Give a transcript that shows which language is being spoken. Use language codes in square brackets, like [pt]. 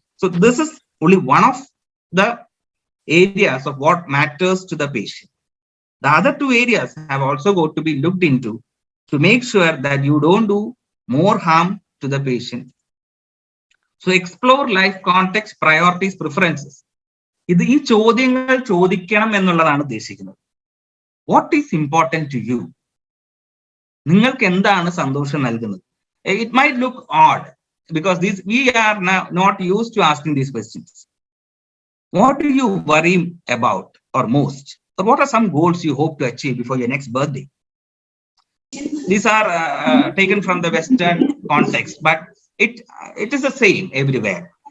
[en] So this is only one of the areas of what matters to the patient. The other 2 areas have also got to be looked into to make sure that you don't do more harm to the patient So explore life context, priorities, preferences. [ml] ഇത് ഈ ചോദ്യങ്ങൾ ചോദിക്കണം എന്നുള്ളതാണ് ഉദ്ദേശിക്കുന്നത്. [en] What is important to you? [ml] നിങ്ങൾക്ക് എന്താണ് സന്തോഷം നൽകുന്നത്? [en] It might look odd because we are now not used to asking these questions. What do you worry about or most? Or what are some goals you hope to achieve before your next birthday? These are taken from the Western context, but it is the same everywhere.